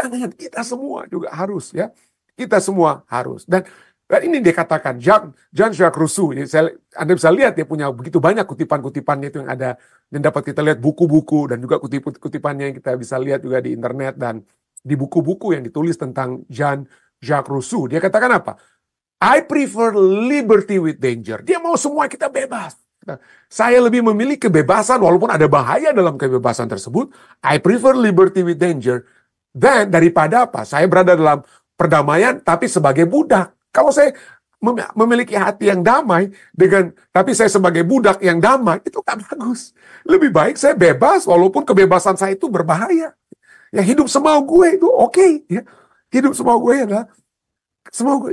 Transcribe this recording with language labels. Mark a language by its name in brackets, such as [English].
[Indonesian] Jangan, kita semua juga harus, ya. Kita semua harus. Dan ini dia katakan, Jean-Jacques Rousseau. Anda bisa lihat dia punya begitu banyak kutipan-kutipannya itu yang ada. Dan dapat kita lihat buku-buku dan juga kutipan-kutipannya yang kita bisa lihat juga di internet dan di buku-buku yang ditulis tentang Jean-Jacques Rousseau. Dia katakan apa? [English] I prefer liberty with danger. [Indonesian] Dia mau semua kita bebas. Saya lebih memilih kebebasan walaupun ada bahaya dalam kebebasan tersebut. [English] I prefer liberty with danger. [Indonesian] Dan daripada apa? Saya berada dalam perdamaian tapi sebagai budak. Kalau saya memiliki hati yang damai tapi saya sebagai budak yang damai, itu kan bagus. Lebih baik saya bebas walaupun kebebasan saya itu berbahaya. Ya, hidup semau gue itu oke, ya. Hidup semau gue adalah semoga.